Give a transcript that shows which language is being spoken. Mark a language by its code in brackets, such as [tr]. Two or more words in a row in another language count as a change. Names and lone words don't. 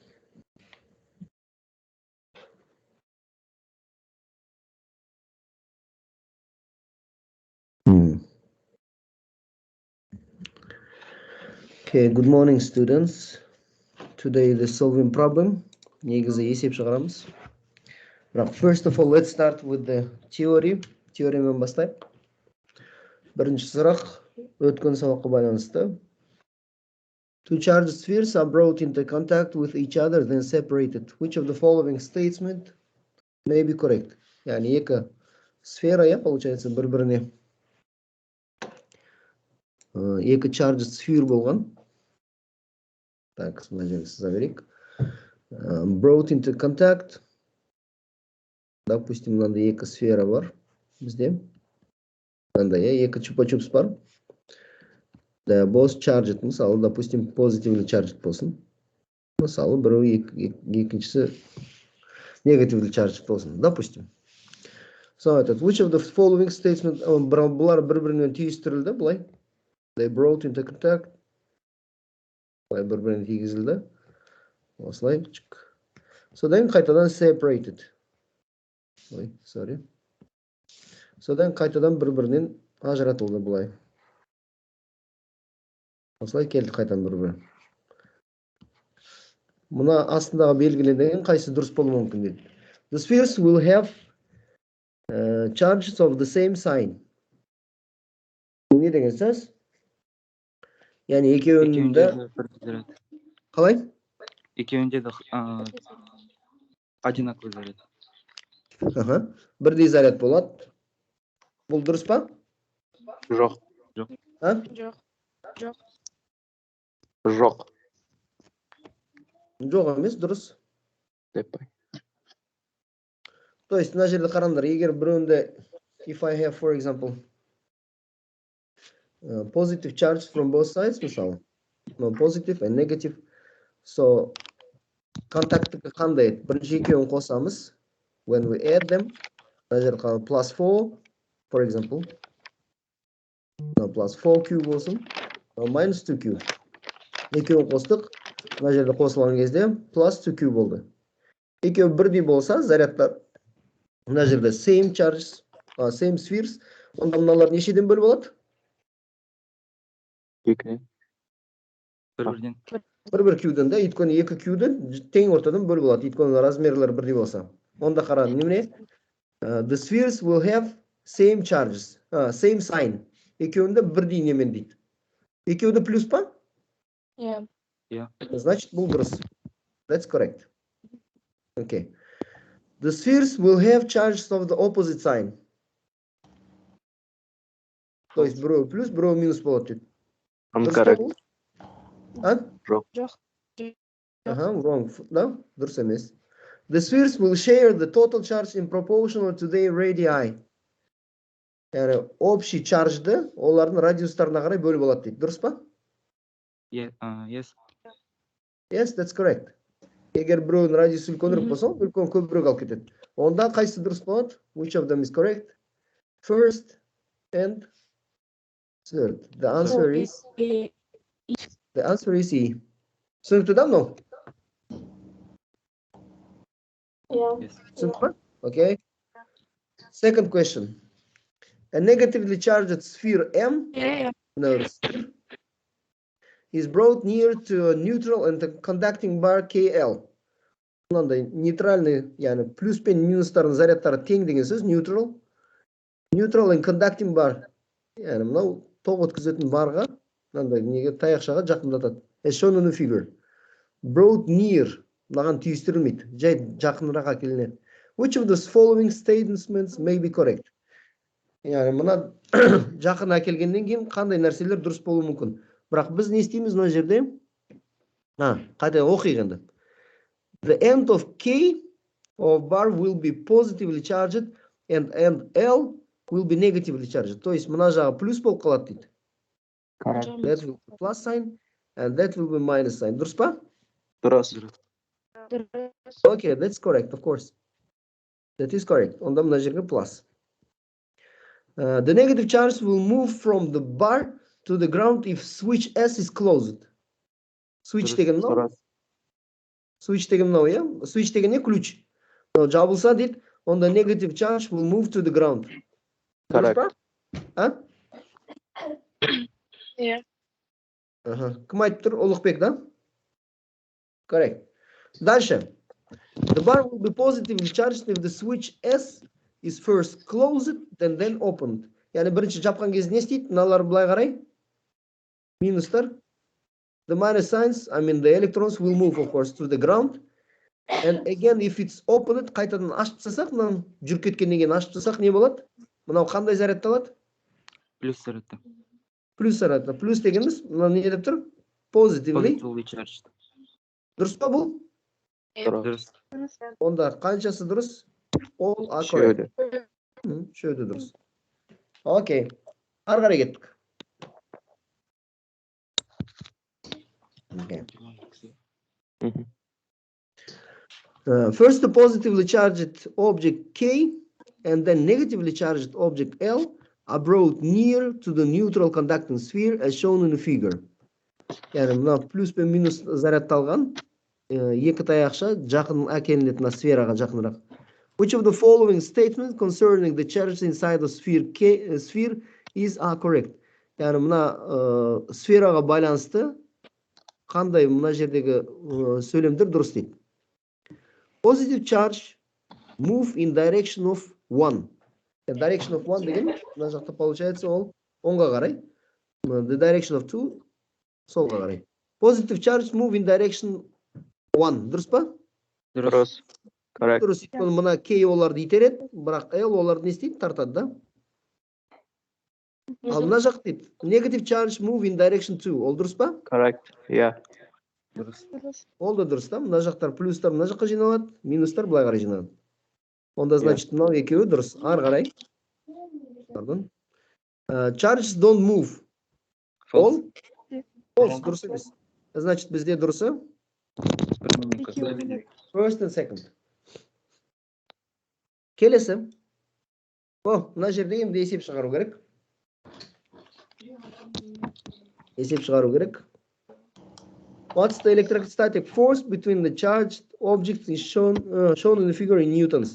[en] Okay, good morning, students. Today the solving problem. First of all, let's start with the theory. [kk] Theoreмен бастайық. Бірінші сұрақ өткен сабаққа байланысты. [en] Two charged spheres are brought into contact with each other, then separated. Which of the following statement may be correct? [kk] Yani екі сфера, получается, бір-біріне екі [en] charged sphere [kk] болған. Так, мына жерге сыза берейік. [en] Brought into contact. [kk] Допустим, мынандай екі сфера бар бізде. Мынандай екі чупа-чупс бар. [en] Both charged, [kk] мысалы, допустим, [en] positively charged болсын. [kk] Мысалы, біреу екіншісі [en] negatively charged [kk] болсын. Допустим. [en] So, which of the following statement [kk] бұлар бір-бірінен түйістірілді, бұлай. [en] They brought into contact. [kk] Бұлай бір-бірінен тигізілді. Осылай. Содан қайтадан separated. [en] Sorry. [kk] Содан қайтадан бір-бірінен ажыратылды бұлай. Осылай келді қайтадан бір-бірін. Мұна астындағы белгілерден қайсы дұрыс болуы мүмкін дейді. [en] The spheres will have charges of the same sign. [kk] Не деген сөз? Яғни екеуінде қалай? Екеуінде де [ru] одинаковый заряд. [kk] Бірдей заряд болады. Бұл дұрыс па? Жоқ. Жоқ. Жоқ емес, дұрыс. [ru] То есть, [kk] мына жерде қараңдар, егер біреуінде, [en] if I have, for example, positive charge from both sides, мысалы, positive and negative, so, [kk] контакттікі қандай? Бірінші екеуін қосамыз, [en] when we add them, [kk] мына жерде қалады, [en] plus 4, for example, plus 4q болсын, minus 2q. [kk] Екеуін қостық, мына жерде қосылған кезде plus 2q болды. Екеуі бірдей болса, зарядтар, мына жерде [en] same charges, same spheres, [kk] онда мыналар нешеден бөліп болады? Екі. Бір-бірден. Бір-бір q'ден да, өйткені екі q'ден тең ортадан бөліп болады, өйткені размерлері бірдей болса. Онда қара, немене? [en] The spheres will have same charges, same sign. [kk] Екеуінде бірдей немен дейді. Екеуінде плюс па? [en] Yeah. [kk] Значит, бұл дұрыс. [en] That's correct. Okay. The spheres will have charges of the opposite sign. [ru] То есть, [kk] біреу плюс, біреу минус болады дейді. [en] Correct. [kk] Жоқ. [en] Wrong. No, [kk] дұрыс емес. [en] The spheres will share the total charge in proportional to their radii. [kk] Yani общий charge'ды олардың радиустарына қарай бөліп алады дейді. Дұрыс па? [en] Yes. Yes, that's correct. [kk] Егер біреудің радиусы үлкенірек болса, үлкен көбірек алып кетеді. Онда қайсы дұрыс болады? [en] Which of them is correct? First and third. The answer is E. [kk] Түсінікті да мынау? Түсінікті? [en] Okay. Second question. A negatively charged sphere M is brought near to a neutral and a conducting bar KL. [kk] Мынандай нейтральный, яғни плюс пен минустардың зарядтары тең деген сөз neutral. [en] Neutral and conducting bar. [kk] Яғни мынау тоқ өткізетін барға, мынандай неге таяқшаға жақындатады. [en] As shown in the figure. Brought near. [kk] Мынаған түйістірілмейді. Жай жақынырақ әкелінеді. [en] Which of the following statements may be correct? [kk] Яғни мына жақын әкелгеннен кейін қандай нәрселер дұрыс болуы мүмкін. Бірақ біз не істейміз мына жерде? Қайта оқиық енді. [en] The end of K of bar will be positively charged and end L will be negatively charged. [ru] То есть [kk] мына жағы плюс болып қалады дейді. [en] That will be plus sign and that will be minus sign. [kk] Дұрыс па? Дұрыс. [en] Okay, that's correct, of course. That is correct. [kk] Онда мына жерге plus. [en] The negative charge will move from the bar to the ground if switch S is closed. [kk] Switch деген мынау? Switch деген мынау, иә? Switch деген не? Ключ. Мынау жабылса дейді, онда [en] negative charge will move to the ground. [kk] Дұрыс па? А? [en] Yeah. [kk] Кім айтып тұр? Ұлықбек, да? [en] Correct. [ru] Дальше. [en] The bar will be positively charged if the switch S is first closed and then opened. [kk] Yani бірінші жапқан кезде не істейді? Мыналар былай қарай. Минустар. [en] The minus signs, I mean the electrons will move, of course, to the ground. And again, if it's opened, [kk] қайтадан ашып тастасақ, мынаны жүріп кеткеннен кейін ашып тастасақ, не болады? Мынау қандай зарядталады? Плюс зарядты. Плюс зарядта. Плюс дегеніміз, мынау не деп тұр? [en] Positively. Positively charged. [kk] Дұрыс па бұл? Дұрыс. Онда қаншасы дұрыс? [en] All are correct. [kk] Үшеуі дұрыс. Окей. Ары қарай кеттік. [en] Okay. First, the positively charged object K and then negatively charged object L are brought near to the neutral conducting sphere as shown in the figure. [kk] Yani mына плюс пен минус зарядталған екі таяқша жақын әкелінетін сфераға жақынырақ. [en] Which of the following statements concerning the charge inside the sphere is correct? [kk] Yani мына сфераға байланысты қандай мына жердегі сөйлемдер дұрыс дейді. [en] Positive charge move in direction of 1. Direction of 1 [kk] деген мына жақта получается ол оңға қарай. [en] The direction of 2 [kk] солға қарай. [en] Positive charge move in direction 1. [kk] Дұрыс па? Дұрыс. Correct. Дұрыс. Мына K оларды итереді, бірақ L оларды не істейді? Тартады, да? Ал мына жақ дейді. [en] Negative charge move in direction 2. [kk] Ол дұрыс па? [en] Correct. Yeah. Дұрыс. [kk] Ол да дұрыс, да? Мына жақтар плюстар мына жаққа жиналады, минустар былай қарай жиналады. Онда значит мынау екеуі дұрыс. Ары қарай. [en] Pardon. Charges don't move. [kk] Ол? False, дұрыс емес. Значит, бізде дұрысы? [en] First and second. [kk] Келесі. Мына жерде енді есеп шығару керек. Есеп шығару керек. [en] What's the electrostatic force between the charged objects is shown in the figure in newtons?